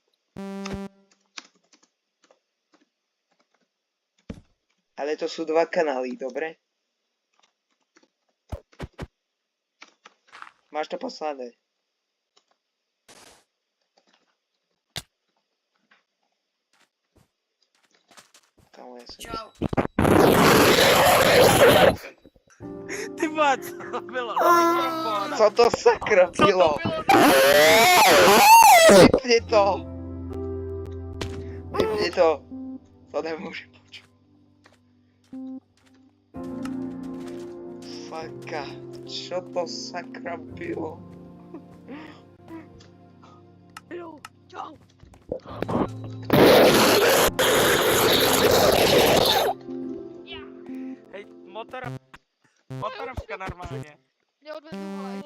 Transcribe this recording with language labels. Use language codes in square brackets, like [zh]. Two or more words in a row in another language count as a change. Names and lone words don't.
[sk] Ale to sú dva kanály, dobre? Máš to poslané. Kamo, ja som... Čau. [cs] Ty vole, co to bylo? Na Co to sakra bylo? Vypni to! [sk] Vypni to! To nemôžem počuť. Faka, čo to sakra bylo? [cs] Jo, čau. Hej, motorovka normálně. Mě odvedu, vole.